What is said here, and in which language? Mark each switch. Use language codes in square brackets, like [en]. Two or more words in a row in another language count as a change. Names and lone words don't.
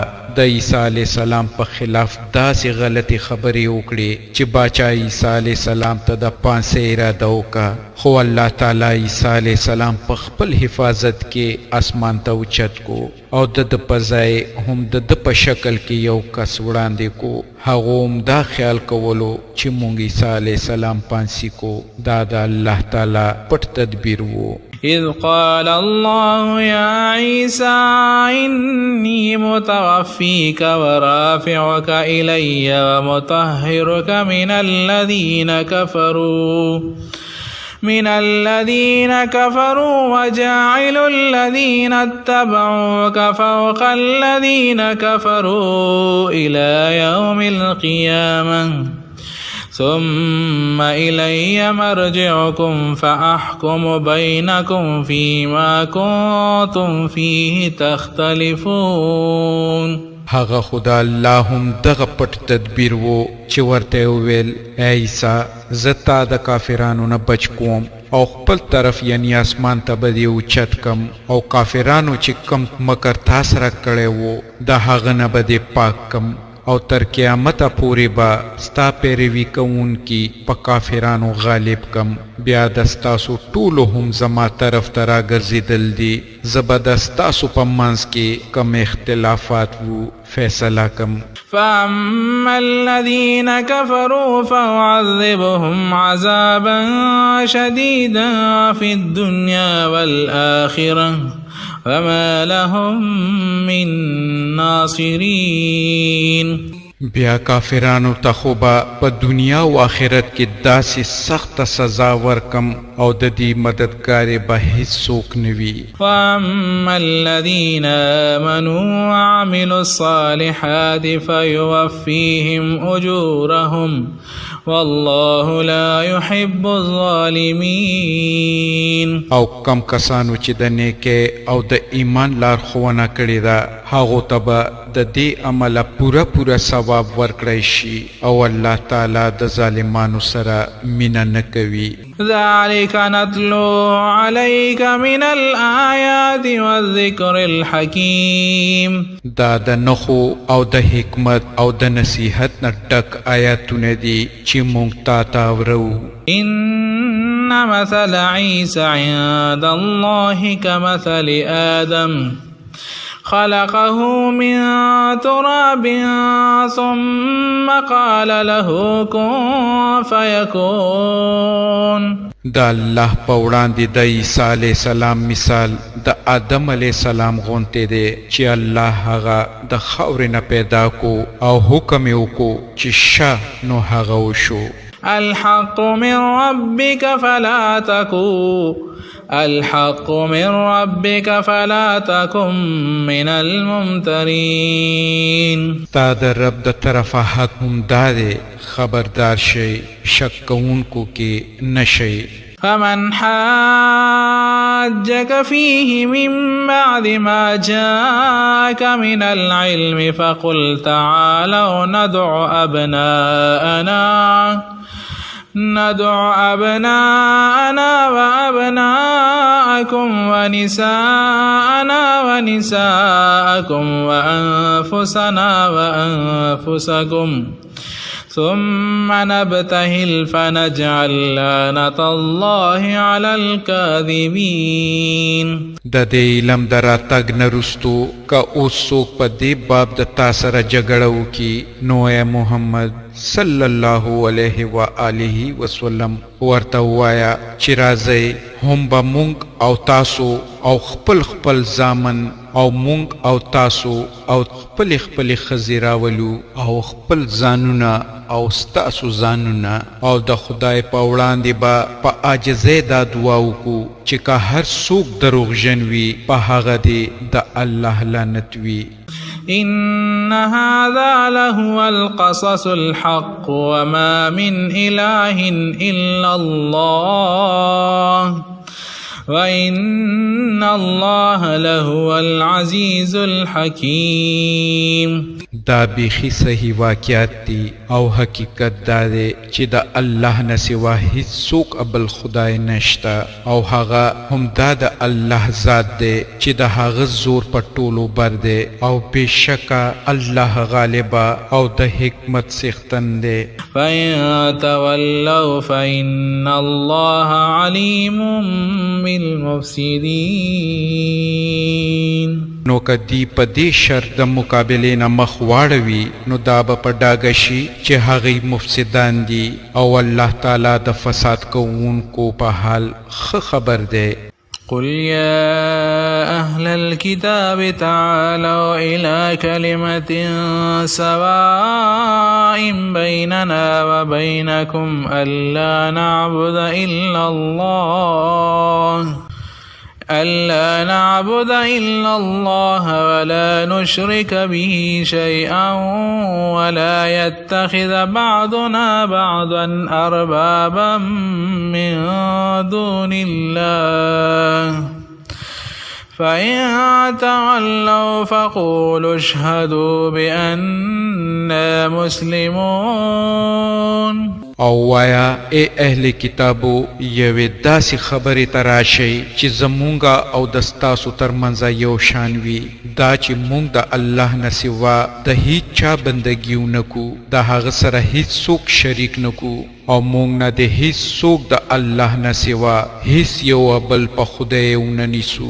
[ps] د عیسی [ar] علیہ السلام [ps] په خلاف داسې غلطی خبرې وکړي چې باچا عیسی [ar] علیہ السلام [ps] ته د پانسې اراده وکړه خو الله تعالی عیسی [ar] علیہ السلام [ps] په خپل حفاظت کې اسمان ته اوچت کو او د په ځای هم د په شکل کې یو کس وړاندې کو هغه هم دا خیال کولو چې مونږ عیسی علیہ السلام پانسی کو دا د الله تعالی پټ تدبیر وو [ar] إذ قال الله يا عيسى إني متوفيك ورافعك إلي ومطهرك من الذين كفروا وجاعل الذين اتبعوك فوق الذين كفروا إلى يوم القيامة ثم إلي مرجعكم فأحكم بينكم فيما كنتم فيه تختلفون [ps] هغه خدا الله هم دغه پټ تدبیر وو چې ورته ویل عیسی زتا د کافرانو نه بچ کوم او خپل طرف یعنی اسمان ته به اوچت کم او کافرانو چې کم مکر تاسو را کړی وو د هغه نه به پاک کم او تر قیامت پورې به ستا پیروي کوونکي په کافرانو غالب کم بیا د ستاسو ټولو هم زما طرف ته راګرځېدل دي زه به د ستاسو په منځ کې کم اختلافات وو فیصله کم [ar] فأما الذين كفروا فأعذبهم عذابا شديدا في الدنيا والآخرة وما لهم من ناصرين [ps] بیا کافرانو ته خو به په دنیا او آخرت کې داسې سخت سزا ورکم او د دې مددګارې به هیڅوک نه وي [ar] وأما الذين آمنوا وعملوا الصالحات فيوفيهم أجورهم والله لا يحب الظالمين [ps] او کم کسانو چې د نیکۍ او د ایمان لارښوونه کړې ده هغو ته به د دې عمله پوره ثواب ورکړی شي او الله تعالی د ظالمانو سره مینه نه کوي [ar] ذلك نتلو عليك من الآيات والذكر الحكيم [ps] دا د نخو او د حکمت او د نصیحت نه ډک آیاتونه دي چې مونږ تا ته اورو [ar] إن مثل عيسى عند الله كمثل آدم خلقه من تراب ثم قال له كن فيكون [ps] دا الله په وړاندې د عیسی [ar] علیہ السلام [ps] مثال د آدم [ar] علیہ السلام [ps] غونته دی چې الله هغه د خاورې نه پیدا کو او حکم یې وکړو چې شه نو هغه وشو [ar] الحق من ربك فلا تكن من الممترين [ps] تا د رب د طرفه حق هم داده خبردار شي شک کوونکو کې نشي [ar] فمن حاجك فيه من بعد ما جاءك من العلم فقل تعالوا ندع أبناءنا وأبناءكم ونساءنا ونساءكم وأنفسنا وأنفسكم ثم نبتهل فنجعل لعنة الله على الكاذبين [ps] د دې علم دراتګ نرستو که اوس څوک په دې باب د تا سره جګړه وکړي نو اے محمد [ar] صلی الله علیه و آله وسلم [ps] ورته ووایه چې راځئ هم به مونږ او تاسو او خپل زامن او مونږ او تاسو او خپل ښځې راولو او خپل ځانونه او ستاسو ځانونه او د خدای په وړاندې به په عاجزۍ دا دعا وکړو چې که هر څوک دروغجن وي په هغه دې د الله لعنت وي [ar] إن هذا لهو القصص الحق وما من إله إلا الله وإن الله لهو العزيز الحكيم. [ps] دا بیخی صحیح واقعات دی او حقیقت دا دی چې د الله نه سوا هیڅ څوک ابل خدای نشتا او هغه هم دا د الله ذات دی چې د هغه زور په ټولو بر دی او بشکا الله غالبا او د حکمت څښتن دی. [ar] فإن تولوا فإن الله عليم بالمفسدين. [ps] نو کدی په دې شرط د مقابلې نه مخ واړوي نو دا به په ډاګه شي چې هغوی مفسدان دي او الله تعالی د فساد کوونکو په حال ښه خبر دی. [ar] قل يا أهل الكتاب تعالوا إلى كلمة سواء بيننا وبينكم ألا نعبد إلا الله ولا نشرك به شيئا ولا يتخذ بعضنا بعضا أربابا من دون الله فإن تولوا فقولوا اشهدوا بأننا مسلمون. [ps] او وایا اے اهل کتابو یوې داسې خبرې ته راشئ چې زمونږه او د ستاسو ترمنځ یو شان وي دا چې مونږ د الله نه سوا د هیڅ چا بندګي ونه کړو د هغه سره هیڅ څوک شریک نه کړو او مونږ نه د هیڅ څوک د الله نه سوا هیڅ یو بل په خدای ونه نیسو.